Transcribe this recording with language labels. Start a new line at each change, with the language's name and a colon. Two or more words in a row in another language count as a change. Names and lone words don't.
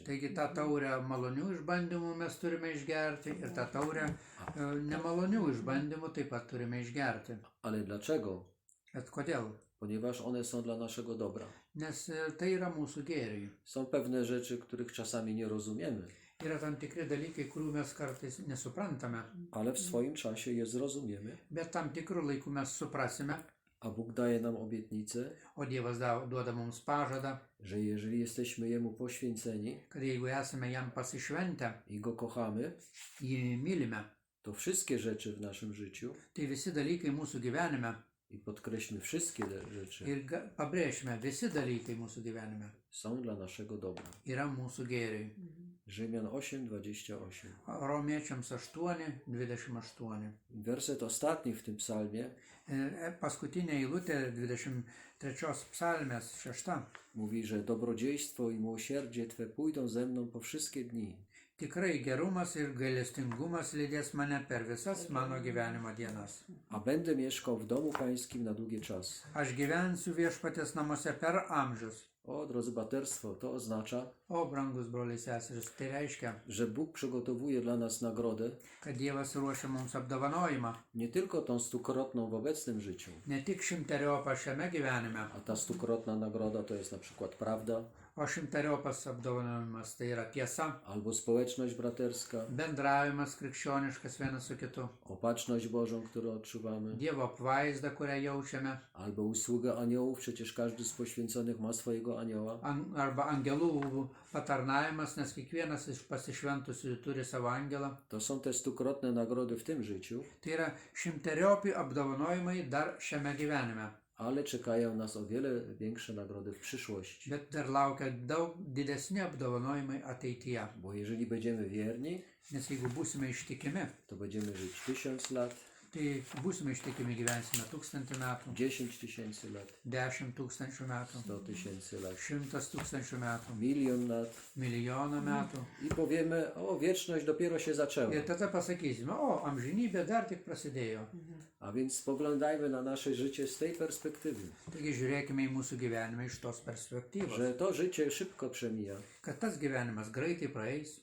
Lithuanian: Taigi tą taurę malonių išbandymų mes turime išgerti ir tą taurę nemalonių išbandymų taip pat turime išgerti.
Polish: Ale dlaczego?
Lithuanian: Bet kodėl?
Polish: Ponieważ one są dla naszego dobra.
Lithuanian: Nes tai yra mūsų gėriai.
Polish: Są pewne rzeczy, których czasami nie rozumiemy,
Lithuanian: Yra tam tikri dalykai, kurių mes kartais nesuprantame,
Polish: ale w swoim czasie je zrozumiemy,
Lithuanian: bet tam tikrų laikų mes suprasime,
Polish: a Bóg daje nam obietnicę,
Lithuanian: o Dievas duoda mums pažadą,
Polish: że jeżeli jesteśmy Jemu poświęceni
Lithuanian: kad jeigu esame jam pasišventę,
Polish: i Go kochamy,
Lithuanian: jį mylime,
Polish: to wszystkie rzeczy w naszym życiu,
Lithuanian: tai visi dalykai mūsų gyvenime,
Polish: i podkreślmy wszystkie rzeczy,
Lithuanian: ir pabrėžime, visi dalykai mūsų gyvenime
Polish: są dla naszego dobra.
Lithuanian: yra mūsų gėriai.
Polish: Rzymian 8:28.
Lithuanian: Romiečiams 8:28.
Polish: Werset ostatni w tym psalmie
Lithuanian: Paskutinė eilutė 23 psalmės 6.
Polish: mówi, że dobrodziejstwo i miłosierdzie Twe pójdą ze mną po wszystkie dni.
Lithuanian: Tikrai gerumas ir gailestingumas lydės mane per visas mano gyvenimo dienas.
Polish: A będę mieszkał w domu pańskim na długi czas.
Lithuanian: Aš gyvensiu viešpatės namuose per amžius.
Polish: O, drodzy braterstwo, to oznacza,
Lithuanian: O, brangus broliai seserys, tai reiškia,
Polish: że Bóg przygotowuje dla nas nagrodę,
Lithuanian: kad Dievas ruošia mums apdovanojimą.
Polish: nie tylko tą stukrotną w obecnym życiu,
Lithuanian: Ne tik šimteriopą šiame gyvenime,
Polish: a ta stukrotna nagroda to jest na przykład prawda,
Lithuanian: o šimteriopas apdovanojimas tai yra tiesa,
Polish: albo społeczność braterska,
Lithuanian: bendravimas krikščioniškas vienas su kitu,
Polish: opatrzność Bożą, którą odczuwamy,
Lithuanian: Dievo apvaizda, kurią jaučiame,
Polish: albo usługa aniołów, przecież każdy z poświęconych ma swojego anioła,
Lithuanian: arba angelų patarnavimas, nes kiekvienas iš pasišventusių turi savo angelą.
Polish: to są te stukrotne nagrody w tym życiu,
Lithuanian: Tai yra šimteriopi apdovanojimai dar šiame gyvenime,
Polish: ale czekają nas o wiele większe nagrody w przyszłości.
Lithuanian: bet dar laukia daug didesni apdovanojimai ateityje.
Polish: Bo jeżeli będziemy wierni,
Lithuanian: Nes jeigu būsime ištikimi,
Polish: to będziemy żyć 1000 lat,
Lithuanian: tai būsime ištikimi gyvensime 1000 metų,
Polish: 10 000 lat,
Lithuanian: 10 000 metų,
Polish: 100 000 lat,
Lithuanian: 100 000 metų,
Polish: 1 000 000 lat
Lithuanian: milijoną metų.
Polish: i powiemy, o, wieczność dopiero się zaczęła.
Lithuanian: Ir tada pasakysime, o, amžinybė dar tik prasidėjo.
Polish: A więc spoglądajmy na nasze życie z tej perspektywy,
Lithuanian: Taigi žiūrėkime į mūsų gyvenimą iš tos perspektyvos,
Polish: że to życie szybko przemija,
Lithuanian: kad tas gyvenimas greitai praeis,